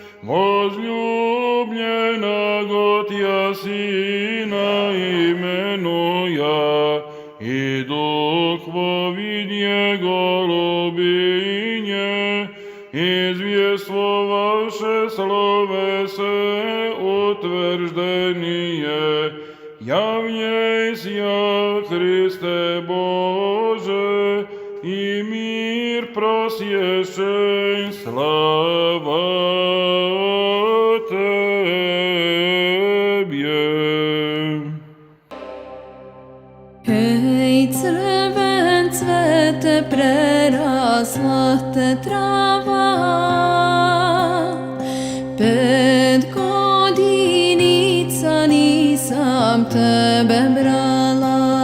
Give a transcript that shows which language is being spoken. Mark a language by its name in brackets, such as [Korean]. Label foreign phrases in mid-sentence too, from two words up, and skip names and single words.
[Church Slavic] возлюбленного Тя Сына именуя, и Дух во виде голубине, извествовавше словесе утверждение, явнейся, Христе Боже, и мир просвещен, слава Тебе. [Serbian] Hej, crven cvete, prerasla te trava, 5 godinica nisam tebe brala.